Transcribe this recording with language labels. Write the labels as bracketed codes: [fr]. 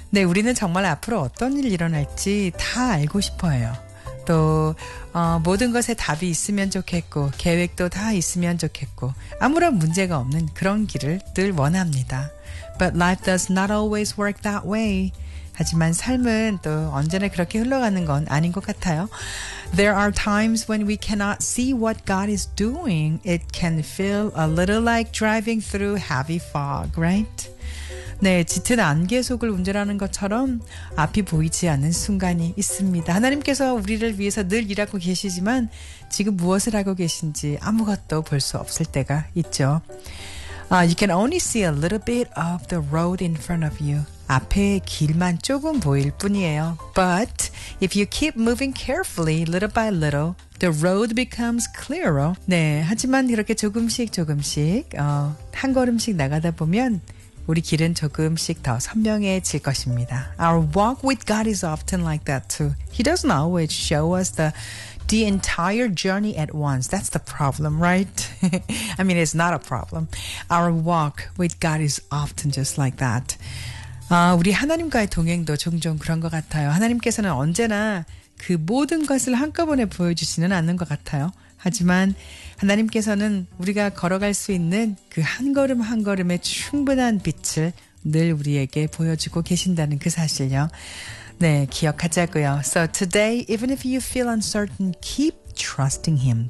[ko] 네, 우리는 정말 앞으로 어떤 일이 일어날지 다 알고 싶어요. 또 모든 것에 답이 있으면 좋겠고 계획도 다 있으면 좋겠고 아무런 문제가 없는 그런 길을 늘 원합니다. [en] But life does not always work that way. [ko] 하지만 삶은 또 언제나 그렇게 흘러가는 건 아닌 것 같아요. [en] There are times when we cannot see what God is doing. It can feel a little like driving through heavy fog, right? [ko] 네, 짙은 안개 속을 운전하는 것처럼 앞이 보이지 않는 순간이 있습니다. 하나님께서 우리를 위해서 늘 일하고 계시지만 지금 무엇을 하고 계신지 아무것도 볼 수 없을 때가 있죠. [en] You can only see a little bit of the road in front of you. [ko] 앞에 길만 조금 보일 뿐이에요. [en] But if you keep moving carefully, little by little, the road becomes clearer. [ko] 네, 하지만 이렇게 조금씩 조금씩 한 걸음씩 나가다 보면 우리 길은 조금씩 더 선명해질 것입니다. [en] Our walk with God is often like that too. He doesn't always show us the entire journey at once. That's the problem, right? I mean, it's not a problem. Our walk with God is often just like that. [ko] 우리 하나님과의 동행도 종종 그런 것 같아요. 하나님께서는 언제나 그 모든 것을 한꺼번에 보여주지는 않는 것 같아요. 하지만 하나님께서는 우리가 걸어갈 수 있는 그 한 걸음 한 걸음의 충분한 빛을 늘 우리에게 보여주고 계신다는 그 사실요. 네, 기억하자고요. [en] So today, even if you feel uncertain, keep trusting Him.